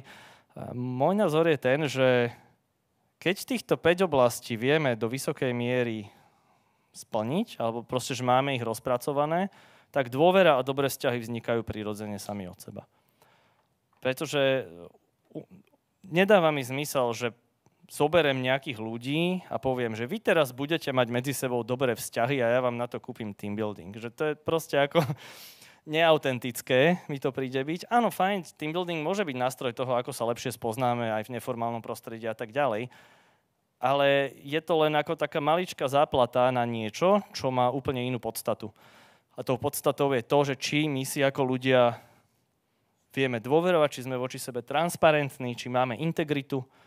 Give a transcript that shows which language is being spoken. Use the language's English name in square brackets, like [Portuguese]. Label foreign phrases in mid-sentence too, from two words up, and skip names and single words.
[Slovak] Môj názor je ten, že keď týchto 5 oblastí vieme do vysokej miery splniť, alebo proste, že máme ich rozpracované, tak dôvera a dobré vzťahy vznikajú prirodzene sami od seba. Pretože nedáva mi zmysel, že zoberiem nejakých ľudí a poviem, že vy teraz budete mať medzi sebou dobré vzťahy a ja vám na to kúpim [English] team building. [Slovak] Že to je proste ako neautentické, mi to príde byť. Áno, fajn, [English] team building [Slovak] môže byť nástroj toho, ako sa lepšie spoznáme aj v neformálnom prostredí a tak ďalej. Ale je to len ako taká maličká záplata na niečo, čo má úplne inú podstatu. A tou podstatou je to, že či my si ako ľudia vieme dôverovať, či sme voči sebe transparentní, či máme integritu.